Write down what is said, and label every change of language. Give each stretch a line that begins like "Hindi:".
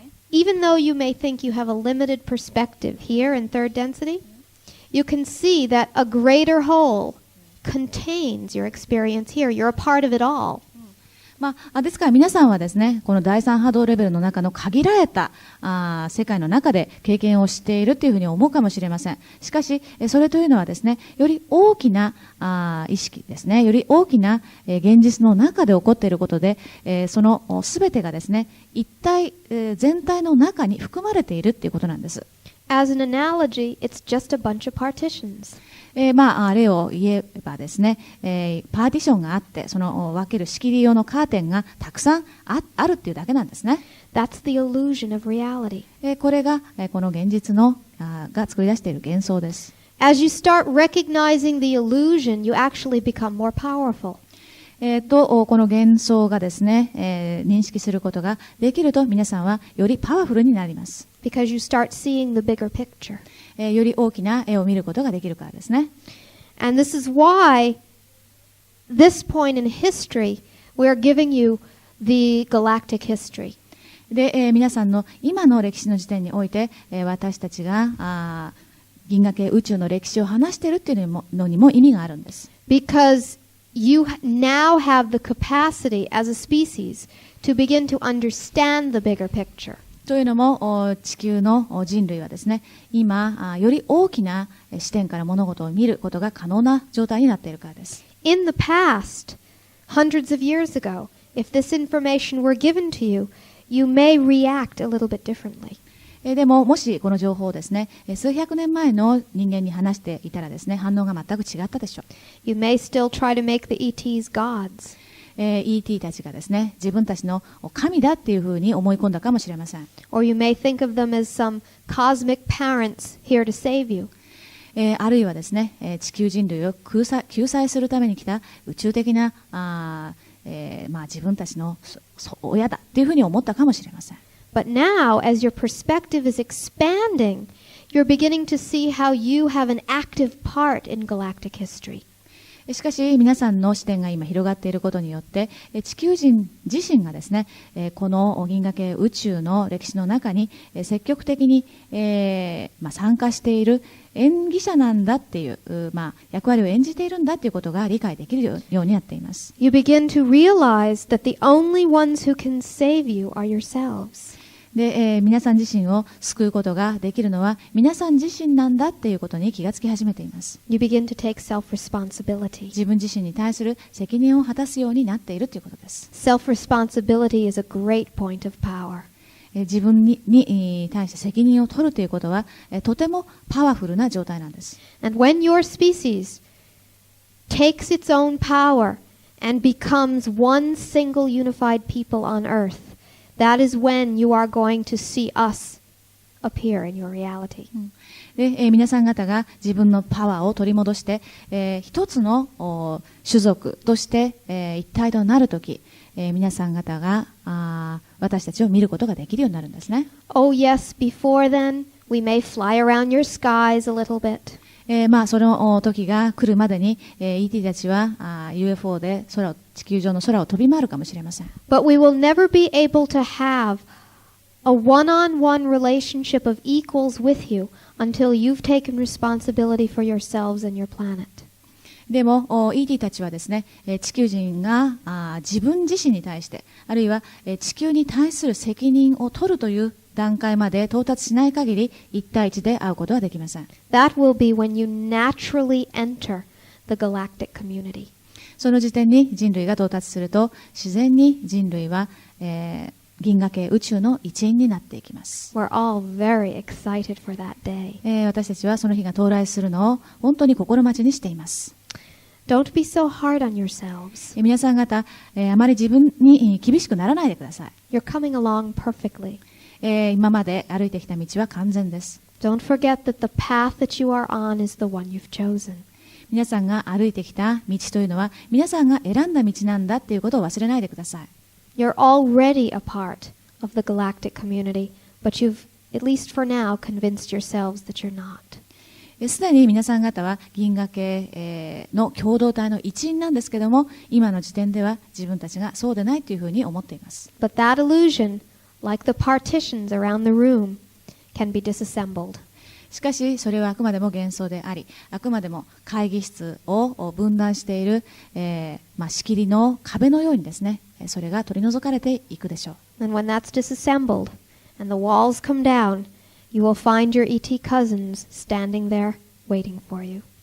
English: Even though you may think you have a limited perspective here in third density, you can see that a greater whole contains your experience here. You're a part of it all.
Japanese: ですから皆さんはですね、この第三波動レベルの中の限られた世界の中で経験をしているというふうに思うかもしれません。しかし、それというのはですね、より大きな意識ですね、より大きな現実の中で起こっていることで、そのすべてがですね、一体全体の中に含まれているということなんです。
English: As an analogy, it's just a bunch of partitions.
Japanese: 例を言えばですね、パーティションがあって、その分ける仕切り用のカーテンがたくさんあるっていうだけなんですね。
English: That's the illusion of reality.
Japanese: これがこの現実が作り出している幻想です。
English: As you start recognizing the illusion, you actually become more powerful.
Japanese: この幻想がですね、認識することができると皆さんはよりパワフルになります。
English: because you start seeing the bigger picture.
Japanese: より大きな絵を見ることができるからですね。
English: And this is why, this point in history, we are giving you the galactic history.
Japanese: で、皆さんの今の歴史の時点において、私たちが銀河系宇宙の歴史を話しているっていうのにも意味があるんです。
English: Because you now have the capacity as a species to begin to understand the bigger picture.
Japanese: というのも、地球の人類はですね、今、より大きな視点から物事を見ることが可能な状態になっているからです。
English: In the past, hundreds of years ago, if this information were given to you, you may react a little bit differently.
Japanese: でも、もしこの情報をですね、数百年前の人間に話していたらですね、反応が全く違ったでしょう。
English: You may still try to make the ETs gods.
Japanese: ET たちがですね、自分たちの神だっていうふうに思い込んだかもしれません。
English: Or you may think of them as some cosmic parents here to save you.
Japanese: あるいはですね、地球人類を救済するために来た宇宙的な自分たちの親だっていうふうに思ったかもしれません。
English: But now, as your perspective is expanding, you're beginning to see how you have an active part in galactic history.
Japanese: しかし皆さんの視点が今広がっていることによって地球人自身がですねこの銀河系宇宙の歴史の中に積極的に参加している演技者なんだっていう役割を演じているんだということが理解できるようになっています。
English: You begin to realize that the only ones who can save you are yourselves.
Japanese: で、皆さん自身を救うことができるのは皆さん自身なんだっていうことに気がつき始めています。
English: You begin to take self-responsibility.
Japanese: 自分自身に対する責任を果たすようになっているということです。
English: Self-responsibility is a great point of power.
Japanese: 自分に対して責任を取るということはとてもパワフルな状態なんです。
English: And when your species takes its own power and becomes one single unified people on earth,That is when you are going to see us appear in your reality.
Japanese: で、皆さん方が自分のパワーを取り戻して、一つの種族として、一体となるとき、皆さん方が私たちを見ることができるようになるんですね。
English: Oh yes, before then, we may fly around your skies a little bit.
Japanese: その時が来るまでに、ET たちはUFO で地球上の空を飛び回るかもしれません。
English: But we will never be able to have a one-on-one relationship of equals with you until you've taken responsibility for yourselves and your planet.
Japanese: でも ET たちはですね、地球人が自分自身に対して、あるいは地球に対する責任を取るという段階まで到達しない限り一対一で会うことはできません。
English: That will be when you naturally enter the galactic community.
Japanese: その時点に人類が到達すると自然に人類は、銀河系宇宙の一員になっていきます。
English: We're all very excited for that day.
Japanese: 私たちはその日が到来するのを本当に心待ちにしています。
English: Don't be so hard on yourselves.
Japanese: 皆さん方、あまり自分に厳しくならないでください。
English: You're coming along perfectly.
Japanese: 今まで歩いてきた道は完全です。
English: Don't forget that the path that you are on is the one you've chosen.
Japanese: 皆さんが歩いてきた道というのは皆さんが選んだ道なんだということを忘れないでください。
English: You're already a part of the galactic community, but you've, at least for now, convinced yourselves that you're not.
Japanese: すでに皆さん方は銀河系の共同体の一員なんですけども、今の時点では自分たちがそうでないというふうに思っています。
English: But that illusion, like the partitions around the room, can be disassembled.
Japanese: しかしそれはあくまでも幻想であり、あくまでも会議室を分断している、仕切りの壁のようにですね、それが取り除かれていくでしょう。
English: And when that's disassembled and the walls come down, you will find your ET cousins standing there waiting for you.